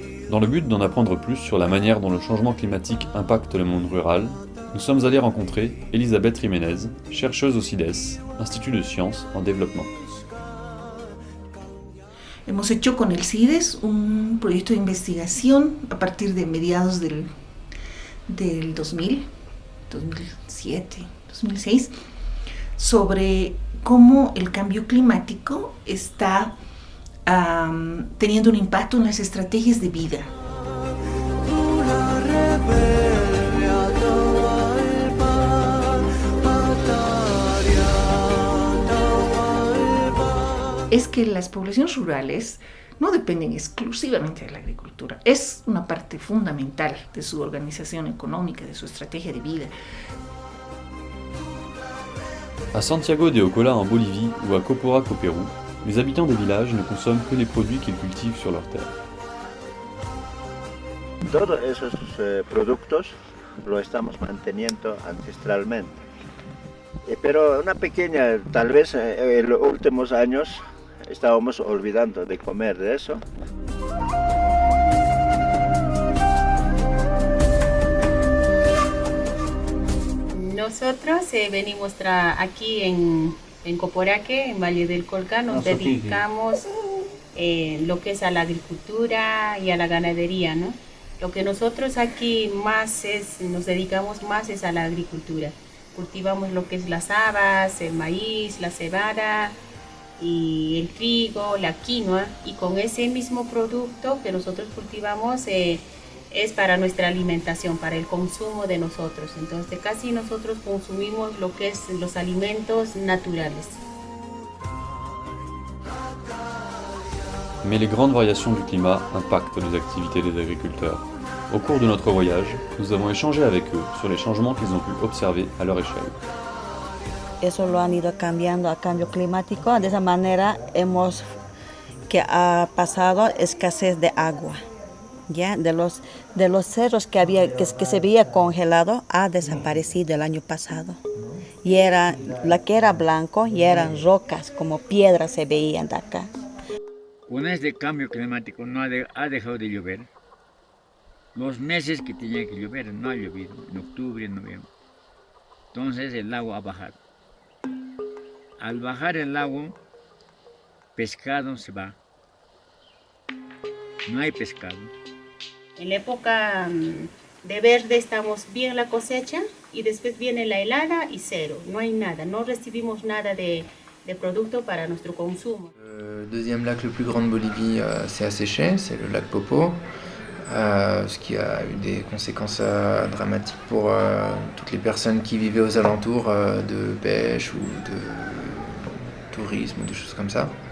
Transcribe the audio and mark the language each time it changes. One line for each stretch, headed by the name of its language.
French: Dans le but d'en apprendre plus sur la manière dont le changement climatique impacte le monde rural, nous sommes allés rencontrer Elisabeth Jiménez, chercheuse au CIDES, Institut de Sciences en Développement.
Spanish: Hemos hecho con el CIDES un proyecto de investigación a partir de mediados del 2000, 2007, 2006, sobre cómo el cambio climático está teniendo un impacto en las estrategias de vida. Es que las poblaciones rurales no dependen exclusivamente de la agricultura, es una parte fundamental de su organización económica, de su estrategia de vida.
French: À Santiago de Ocola en Bolivie ou à Coporac au Pérou, les habitants des villages ne consomment que les produits qu'ils cultivent sur leurs terres.
Spanish: Todos esos productos lo estamos manteniendo ancestralmente. Pero una pequeña, tal vez en los últimos años estábamos olvidando de comer de eso. Nosotros venimos aquí en Coporaque, en Valle del Colca, nos dedicamos lo que es a la agricultura y a la ganadería, ¿no? Lo que nosotros aquí nos dedicamos más es a la agricultura. Cultivamos lo que es las habas, el maíz, la cebada y el trigo, la quinoa, y con ese mismo producto que nosotros cultivamos es para nuestra alimentación, para el consumo de nosotros. Entonces casi nosotros consumimos lo que es los alimentos naturales.
French: Mais les grandes variations du climat impactent les activités des agriculteurs. Au cours de notre voyage, nous avons échangé avec eux sur les changements qu'ils ont pu observer à leur échelle.
Spanish: Eso lo han ido cambiando a cambio climático. De esa manera que ha pasado escasez de agua. Ya de los cerros que se veía congelado ha desaparecido el año pasado. Y la que era blanco y eran rocas, como piedras se veían de acá. Con este cambio climático no ha dejado de llover. Los meses que tenía que llover no ha llovido, en octubre, en noviembre. Entonces el agua ha bajado. Al bajar el agua, pescado se va. No hay pescado. En la época de verde estamos bien la cosecha y después viene la helada y cero. No hay nada, no recibimos nada de producto para nuestro consumo.
French: Le deuxième lac le plus grand de Bolivie s'est asséché, c'est le lac Popo. Ce qui a eu des conséquences dramatiques pour toutes les personnes qui vivaient aux alentours de pêche ou de tourisme ou des choses comme ça.